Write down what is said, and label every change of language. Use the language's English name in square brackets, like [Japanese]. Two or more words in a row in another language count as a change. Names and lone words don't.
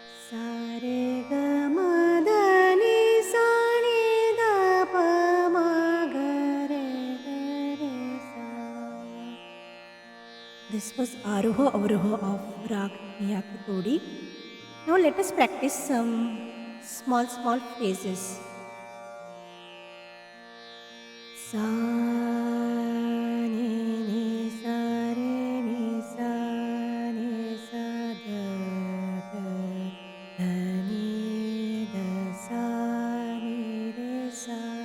[English] सारे ग म ध नि सा नि ध प म ग re ga re sa. This was Aroha Avroha of Rag Miyaki Todi. Now let us practice some small phrases. Sa ni ni sa re ni sa ni sa da da da ni da sa ni re sa.